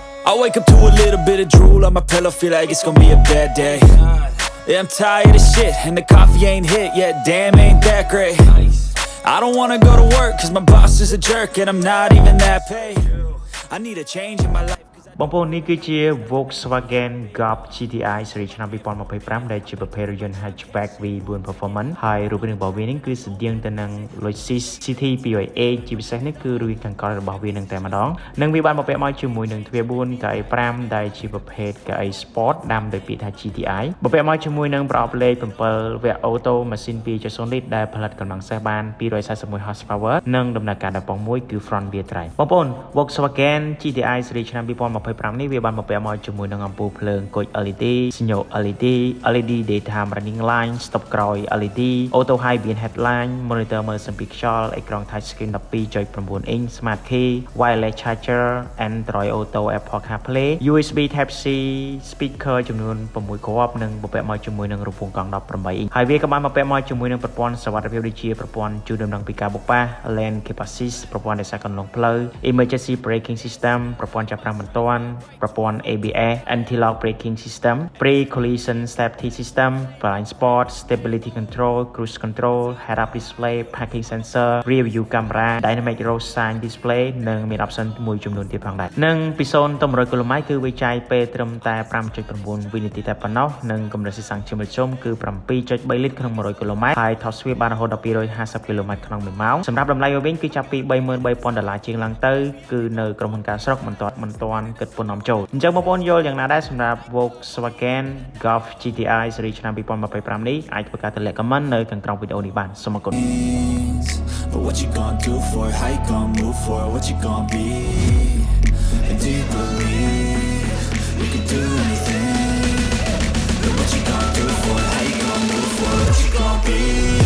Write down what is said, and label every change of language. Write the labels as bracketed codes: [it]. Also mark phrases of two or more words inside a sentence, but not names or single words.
[en] I wake up to a little bit of drool on my pillow, feel like it's gonna be a bad day. Yeah, I'm tired of shit, and the coffee ain't hit yet, damn, ain't that great. I don't wanna go to work, cause my boss is a jerk, and I'm not even that paid. I need a change in my life. [km] បងប្អូននេះគឺជា Volkswagen Golf GTI ស៊េរីឆ្នាំ 2025 ដែលជាប្រភេទរថយន្ត [en] hatchback V4 performance [km] ហើយរូបរាងរបស់វានេះគឺស្តៀងទៅនឹង Lexus CT 200A ជាពិសេសនេះគឺរូបរាងខាងក្រោយរបស់វានឹងតែម្ដងនិងវាបានបំពាក់មកជាមួយនឹងទ្វារ4កៅអី5ដែលជាប្រភេទកៅអី Sport ដាំដោយពាក្យថា GTI បំពាក់មកជាមួយនឹងប្រអប់លេខ 7 វគ្គអូតូម៉ាស៊ីន 2.0 លីត្រ ដែលផលិតកម្លាំងសេះបាន241 horsepower និងដំណើរការដល់ប៉ុង1គឺ [en] front wheel drive [km] បងប្អូន Volkswagen GTI ស៊េរីឆ្នាំ 2025 នេះវាបានបំពាក់មកជាមួយនឹងអំពូលភ្លើងគុជ LED សញ្ញោ [en] LED LED daytime running line stop [km] ក្រោយ [en] LED auto high beam headline monitor [km] មើលសំពីខ្យល់អេក្រង់ [en] touch screen 12.9 inch smart key wireless charger Android Auto Apple CarPlay USB Type C speaker [km] ចំនួន6គ្រាប់និងបំពាក់មកជាមួយនឹងរង្វង់កង់18 inch ហើយវាក៏បានបំពាក់មកជាមួយនឹងប្រព័ន្ធសុវត្ថិភាពដូចជាប្រព័ន្ធជួយដំណឹងពីការបុកប៉ះ [en] lane keep assist [km] ប្រព័ន្ធរក្សាកន្លងផ្លូវ [en] emergency braking system [km] ប្រព័ន្ធចាប់ប្រាំងបន្ទាន់ប្រព័ន្ធ [en] ABS anti-lock braking system pre-collision safety system blind spot stability control cruise control head-up display parking sensor rear view camera dynamic road sign display [km] និងមាន option មួយចំនួនទៀតផងដែរនិងពី0ទៅ100គីឡូម៉ែត្រគឺវាចាយ ពេលត្រឹមតែ 5.9 វិនាទីតែប៉ុណ្ណោះនិងកម្រិតស៊ីសាំងជាមធ្យមគឺ 7.3 លីត្រក្នុង100គីឡូម៉ែត្រហើយថតស្វីបបានរហូតដល់250គីឡូម៉ែត្រក្នុង1ម៉ោងសម្រាប់តម្លៃវិញគឺចាប់ពី $33,000 ជាងឡើងទៅគឺនៅក្រុមហ៊ុនការស្រុកមិនទាន់គិតពន្ធនាំចូលអញ្ចឹងបងប្អូនយល់យ៉ាងណាដែរសម្រាប់ Volkswagen Golf GTI ស៊េរីឆ្នាំ 2025 នេះអាចធ្វើការទម្លាក់ comment នៅខាងក្រោមវីដេអូនេះបានសូមអរគុណ [en] But what you gonna do for it? How you gonna move for it? What you gonna be? And do you believe you can do anything? But what you gonna do for it? How you gonna move for it? What you gonna be?